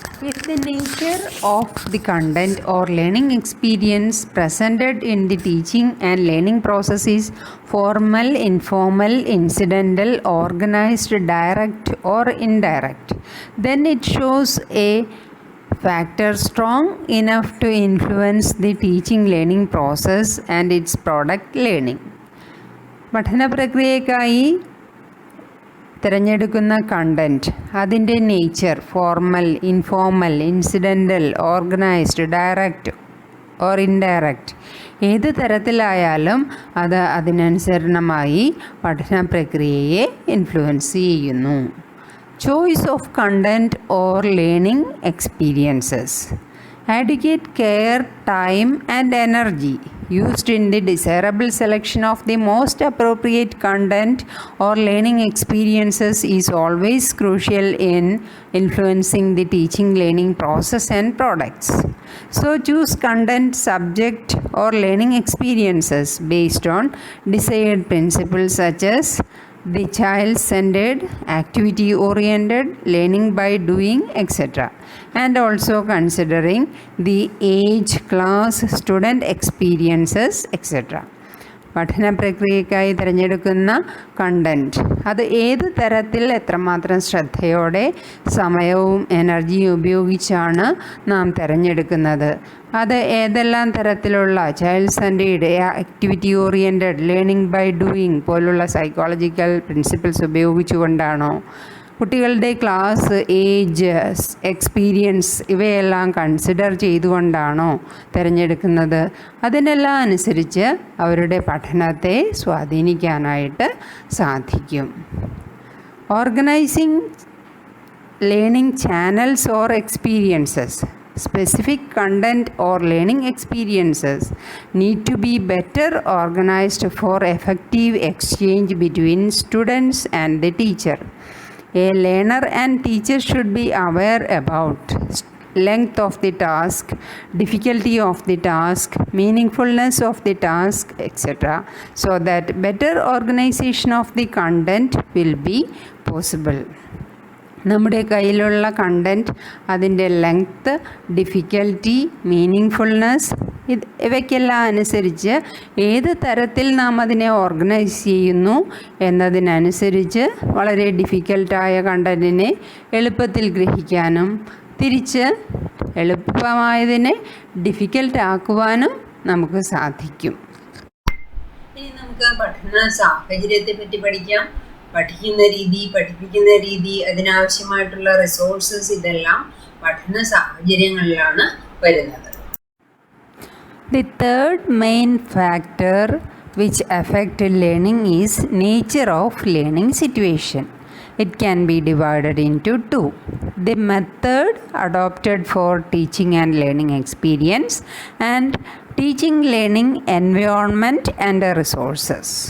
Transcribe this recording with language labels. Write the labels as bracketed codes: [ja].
[en] If the nature of the content or learning experience presented in the teaching and learning process is formal, informal, incidental, organized, direct or indirect, then it shows a factor strong enough to influence the teaching learning process and its product learning. [ml] പഠന പ്രക്രിയയ്ക്കായി തിരഞ്ഞെടുക്കുന്ന content, അതിൻ്റെ nature formal, informal, incidental, organised, direct or indirect ഏത് തരത്തിലായാലും അത് അതിനനുസരണമായി പഠന പ്രക്രിയയെ influence ചെയ്യുന്നു. [en] Choice of content or learning experiences. Adequate care, time and energy used in the desirable selection of the most appropriate content or learning experiences is always crucial in influencing the teaching learning process and products. So choose content, subject or learning experiences based on desired principles such as the child-centered, activity-oriented, learning by doing, etc. And also considering the age, class, student experiences, etc. [ml] പഠന പ്രക്രിയയ്ക്കായി തിരഞ്ഞെടുക്കുന്ന content അത് ഏത് തരത്തിൽ എത്രമാത്രം ശ്രദ്ധയോടെ സമയവും എനർജിയും ഉപയോഗിച്ചാണ് നാം തിരഞ്ഞെടുക്കുന്നത്, അത് ഏതെല്ലാം തരത്തിലുള്ള child centred, activity oriented, learning by doing പോലുള്ള സൈക്കോളജിക്കൽ പ്രിൻസിപ്പിൾസ് ഉപയോഗിച്ചുകൊണ്ടാണോ, കുട്ടികളുടെ ക്ലാസ്, ഏജ്, എക്സ്പീരിയൻസ് ഇവയെല്ലാം കൺസിഡർ ചെയ്തുകൊണ്ടാണോ തിരഞ്ഞെടുക്കുന്നത്, അതിനെല്ലാം അനുസരിച്ച് അവരുടെ പഠനത്തെ സ്വാധീനിക്കാനായിട്ട് സാധിക്കും. [en] Organising learning channels or experiences. Specific content or learning experiences need to be better organized for effective exchange between students and the teacher. A learner and teacher should be aware about length of the task, difficulty of the task, meaningfulness of the task, etc. so that better organization of the content will be possible. [ml] നമ്മുടെ കയ്യിലുള്ള content, അതിൻ്റെ length, difficulty, മീനിങ്ഫുൾനെസ് ഇവയ്ക്കെല്ലാം അനുസരിച്ച് ഏത് തരത്തിൽ നാം അതിനെ organise ചെയ്യുന്നു എന്നതിനനുസരിച്ച് വളരെ ഡിഫിക്കൽട്ടായ കണ്ടൻറ്റിനെ എളുപ്പത്തിൽ ഗ്രഹിക്കാനും തിരിച്ച് എളുപ്പമായതിനെ ഡിഫിക്കൽട്ട് ആക്കുവാനും നമുക്ക് സാധിക്കും. ഇനി നമുക്ക് പഠന സാഹചര്യത്തെ പറ്റി പഠിക്കാം. പഠിക്കുന്ന രീതി, പഠിപ്പിക്കുന്ന രീതി, അതിനാവശ്യമായിട്ടുള്ള റിസോഴ്സസ് ഇതെല്ലാം പഠന സാഹചര്യങ്ങളിലാണ് വരുന്നത്. [en] The third main factor which affect learning is nature of learning situation. It can be divided into two: the method adopted for teaching and learning experience and teaching learning environment and resources.